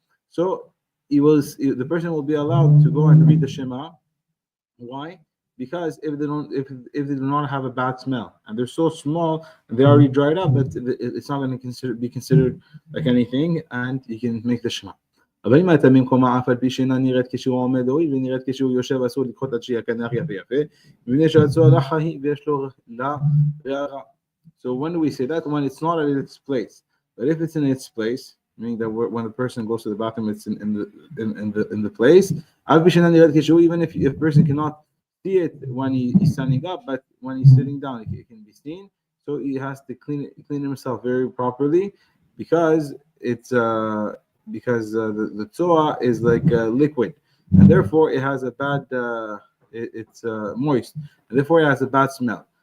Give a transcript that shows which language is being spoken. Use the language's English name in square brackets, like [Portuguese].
[English] So the person will be allowed to go and read the Shema. Why? Because if they do not have a bad smell and they're so small and they're already dried up, that it's not going to be considered like anything, and you can make the Shema. [Hebrew] אבל אם אתה במקומה אף על פי שאינה נראית כשהוא עומד הואיל ונראית כשהוא יושב אסור לקחות עד שיקנח יפה יפה מפני שהצואה לחה היא ויש לו לה ריח רע. [English] So when do we say that? When it's not at its place. But if it's in its place, meaning that when the person goes to the bathroom, it's in the place. [Hebrew] אף פי שאינה נראית כשהוא, [English] even if a person cannot see it when he's standing up, but when he's sitting down it can be seen. So he has to clean himself very properly, because it's the tzoa is like liquid, and therefore it has a bad it's moist, and therefore it has a bad smell.